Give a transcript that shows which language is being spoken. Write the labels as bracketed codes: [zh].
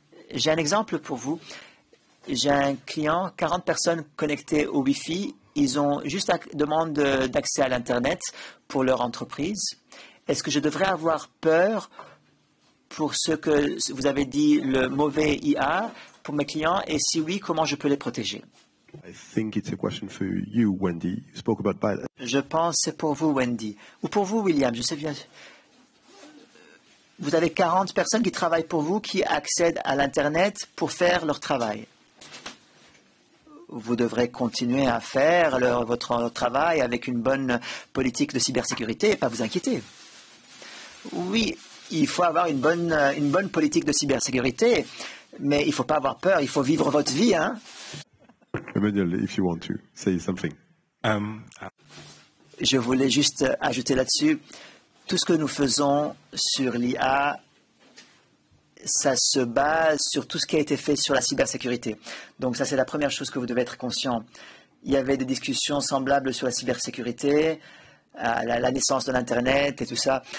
[fr] J'ai un exemple pour vous. J'ai un client, 40 personnes connectées au Wi-Fi. Ils ont juste demande d'accès à l'Internet pour leur entreprise. Est-ce que je devrais avoir peur pour ce que vous avez dit, le mauvais IA, pour mes clients? Et si oui, comment je peux les protéger? [en] I think it's a question for you, Wendy. You spoke about pilot. [fr] Je pense que c'est pour vous, Wendy. Ou pour vous, William. Je sais bien. Vous avez 40 personnes qui travaillent pour vous, qui accèdent à l'Internet pour faire leur travail. Vous devrez continuer à faire votre travail avec une bonne politique de cybersécurité et pas vous inquiéter. Oui, il faut avoir une bonne politique de cybersécurité, mais il ne faut pas avoir peur, il faut vivre votre vie. Hein? [en] Emmanuel, if you want to say something. [fr] Je voulais juste ajouter là-dessus, tout ce que nous faisons sur l'IA, ça se base sur tout ce qui a été fait sur la cybersécurité. Donc ça, c'est la première chose que vous devez être conscient. Il y avait des discussions semblables sur la cybersécurité, la naissance de l'Internet et tout ça.